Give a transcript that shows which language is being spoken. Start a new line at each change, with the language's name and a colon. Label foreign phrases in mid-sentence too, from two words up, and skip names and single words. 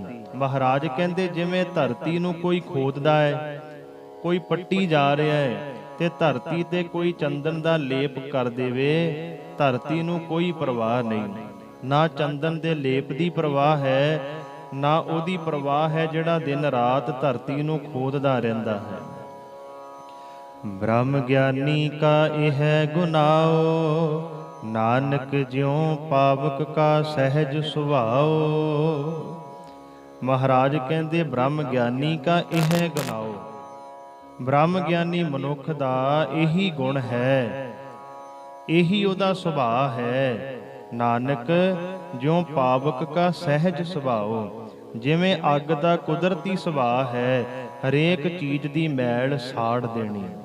Punjabi: ਮਹਾਰਾਜ ਕਹਿੰਦੇ ਜਿਵੇਂ ਧਰਤੀ ਨੂੰ ਕੋਈ ਖੋਦਦਾ ਹੈ, ਕੋਈ ਪੱਟੀ ਜਾ ਰਿਹਾ ਹੈ ਤੇ ਧਰਤੀ ਤੇ ਕੋਈ ਚੰਦਨ ਦਾ ਲੇਪ ਕਰ ਦੇਵੇ, ਧਰਤੀ ਨੂੰ ਕੋਈ ਪਰਵਾਹ ਨਹੀਂ, ਨਾ ਚੰਦਨ ਦੇ ਲੇਪ ਦੀ ਪਰਵਾਹ ਹੈ, ਨਾ ਉਹਦੀ ਪਰਵਾਹ ਹੈ ਜਿਹੜਾ ਦਿਨ ਰਾਤ ਧਰਤੀ ਨੂੰ ਖੋਦਦਾ ਰਹਿੰਦਾ ਹੈ। ਬ੍ਰਹਮ ਗਿਆਨੀ ਕਾ ਇਹ ਗੁਨਾਓ, ਨਾਨਕ ਜਿਉਂ ਪਾਵਕ ਕਾ ਸਹਜ ਸੁਭਾਓ। ਮਹਾਰਾਜ ਕਹਿੰਦੇ ਬ੍ਰਹਮ ਗਿਆਨੀ ਕਾ ਇਹ ਗੁਨਾਓ। ਬ੍ਰਹਮ ਗਿਆਨੀ ਮਨੁੱਖ ਦਾ ਇਹੀ ਗੁਣ ਹੈ, ਇਹੀ ਉਹਦਾ ਸੁਭਾਅ ਹੈ। ਨਾਨਕ ਜਿਉਂ ਪਾਵਕ ਕਾ ਸਹਿਜ ਸੁਭਾਓ, ਜਿਵੇਂ ਅੱਗ ਦਾ ਕੁਦਰਤੀ ਸੁਭਾਅ ਹੈ, ਹਰੇਕ ਚੀਜ਼ ਦੀ ਮੈਲ ਸਾੜ ਦੇਣੀ।